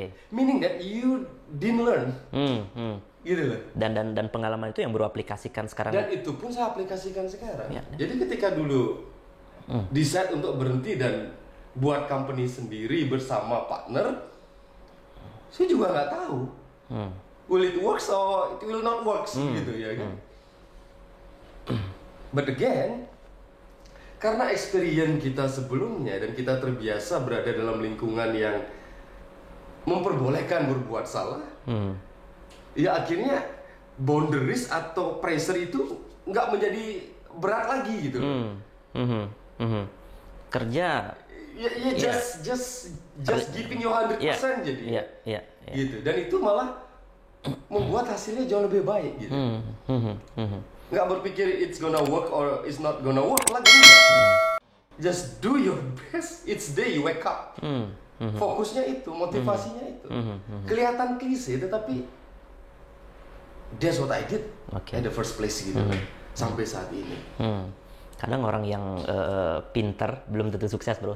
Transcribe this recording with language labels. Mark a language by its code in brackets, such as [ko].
[en] Meaning that you didn't learn. [id] Gitu loh. Dan pengalaman itu yang bro aplikasikan sekarang. Dan itu pun saya aplikasikan sekarang. Jadi ketika dulu decide untuk berhenti dan buat company sendiri bersama partner, saya juga nggak tahu [en] will it works or it will not works [id] gitu ya kan. [en] But again, [id] karena experience kita sebelumnya dan kita terbiasa berada dalam lingkungan yang memperbolehkan berbuat salah, ya akhirnya boundaries atau pressure itu nggak menjadi berat lagi gitu. Kerja [en] Ya just giving you 100% jadi. Gitu. [id] Dan itu malah membuat hasilnya jauh lebih baik gitu. Nggak berpikir [en] it's gonna work or it's not gonna work [id] lagi. [en] Just do your best. It's day you wake up. [id] Fokusnya itu, motivasinya itu. Kelihatan klise tetapi [en] that's what I did in the first place [id] gitu. Sampai saat ini. Kadang orang yang pinter belum tentu sukses, bro.